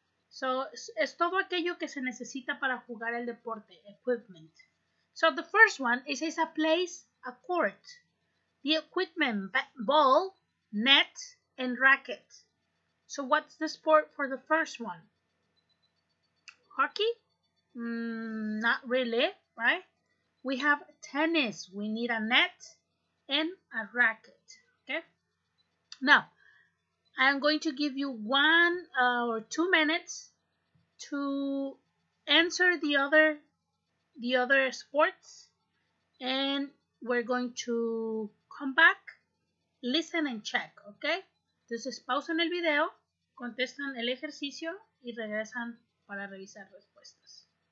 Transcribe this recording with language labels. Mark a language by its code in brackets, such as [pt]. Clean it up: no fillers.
[es] So, es todo aquello que se necesita para jugar el deporte, equipment. [en] So, the first one is a place, a court. The equipment, ball, net, and racket. So, what's the sport for the first one? Hockey? Not really, right? We have tennis. We need a net and a racket. Okay. Now, I'm going to give you 1 or 2 minutes to answer the other sports, and we're going to come back, listen and check. Okay. [es] Entonces pausan el video, contestan el ejercicio y regresan para revisar respuestas.